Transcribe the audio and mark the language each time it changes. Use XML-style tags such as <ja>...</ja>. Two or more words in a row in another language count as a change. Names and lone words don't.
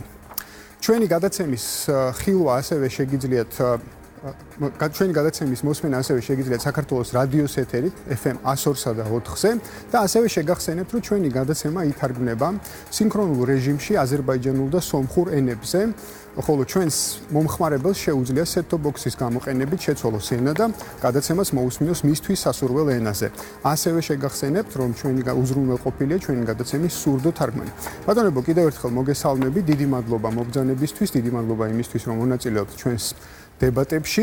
<ka>ჩვენი გადაცემის ხილვა ასევე შეგიძლიათ ჩვენი გადაცემის მოსმენა ასევე შეგიძლიათ საქართველოს რადიოს ეთერით FM 102-სა და 4-ზე და ასევე შეგახსენებთ, რომ ჩვენი გადაცემა ითარგმნება სინქრონულ რეჟიმში აზერბაიჯანულ და სომხურ ენებზე. ხოლო ჩვენს მომხმარებელს შეუძლია</ka> <en>set-top box-</en> <ka>ის გამოყენებით შეცვალოს ენა და გადაცემას მოусმინოს მისთვის სასურველ ენაზე. ასევე შეგახსენებთ, რომ ჩვენი უზრუნველყოფილია ჩვენი გადაცემის სურდო თარგმანი. ბატონებო, კიდევ ერთხელ მოგესალმები, დიდი მადლობა მოგზანებისთვის, დიდი მადლობა იმისთვის, რომ მონაწილეობთ ჩვენს დებატებში.</ka>